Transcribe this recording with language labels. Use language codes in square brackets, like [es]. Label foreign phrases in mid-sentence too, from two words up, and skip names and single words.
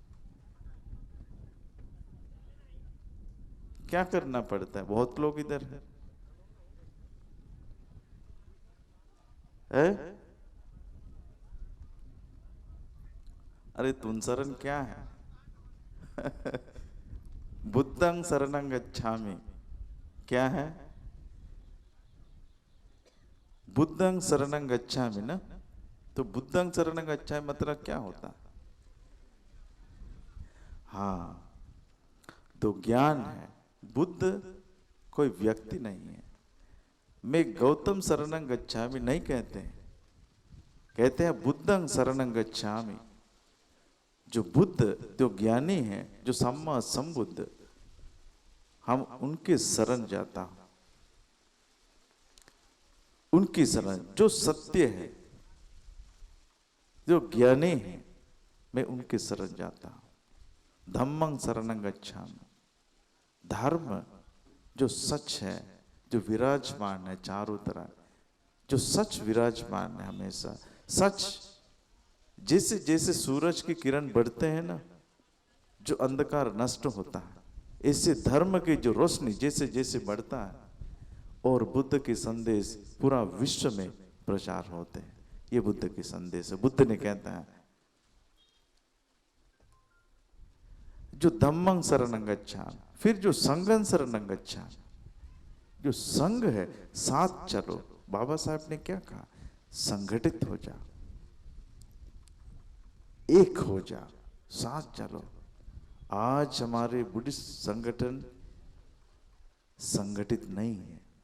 [hi] क्या करना पड़ता है? बहुत लोग इधर है, अरे तुम शरण क्या है? [pi] बुद्धं शरणं गच्छामि, [hi] क्या है? [pi] बुद्धं शरणं गच्छामि [hi] ना, तो [pi] बुद्धं शरणं गच्छामि [hi] मतलब क्या होता? हाँ, तो ज्ञान है। बुद्ध कोई व्यक्ति नहीं है। मैं [pi] गौतम शरणं गच्छामि [hi] नहीं कहते हैं, कहते हैं [pi] बुद्धं शरणं गच्छामि। [hi] जो बुद्ध, जो ज्ञानी है, जो [pi] सम्मा संबुद्ध, [hi] हम उनके शरण जाता हूं, उनकी शरण। जो सत्य है, जो ज्ञानी है, मैं उनके शरण जाता हूं। [pi] धम्मं शरणं गच्छामि, [hi] धर्म जो सच है, जो विराजमान है चारों तरफ, जो सच विराजमान है हमेशा, सच जैसे जैसे सूरज की किरण बढ़ते हैं ना, जो अंधकार नष्ट होता है, ऐसे धर्म की जो रोशनी जैसे जैसे बढ़ता है और बुद्ध के संदेश पूरा विश्व में प्रचार होते हैं। ये बुद्ध के संदेश है। बुद्ध ने कहता है जो [pi] धम्मं शरणं गच्छामि, [hi] फिर जो [pi] संघं शरणं गच्छामि, [hi] जो संघ है, साथ चलो। बाबा साहब ने क्या कहा? संगठित हो जा, एक हो जा, साथ चलो। आज हमारे बुद्धिस्ट संगठन संगठित नहीं है।